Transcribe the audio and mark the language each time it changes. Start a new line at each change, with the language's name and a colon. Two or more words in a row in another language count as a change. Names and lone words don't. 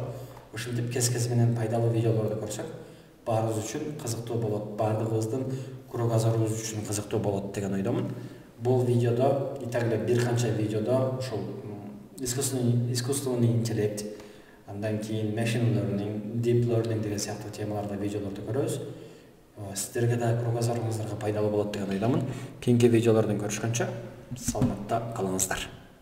Kyrgyz: Ушинтип кез менен пайдалуу видеолорду көрсөк, баарыбыз үчүн кызыктуу болот, баардыгыбыздын кругозорубуз үчүн кызыктуу болот деген ойдомун. Бул видеодо, итагле бир канча видеодо ушул
Russian: искусственный интеллект,
Kyrgyz: андан кийин
English: machine learning, deep learning
Kyrgyz: деген сыяктуу темаларда видеолорду көрөбүз. Сиздерге да кругозоруңуздарга пайдалуу болот деген ойдомун. Кийинки видеолордон көрүшкөнчө саламатта калыңыздар.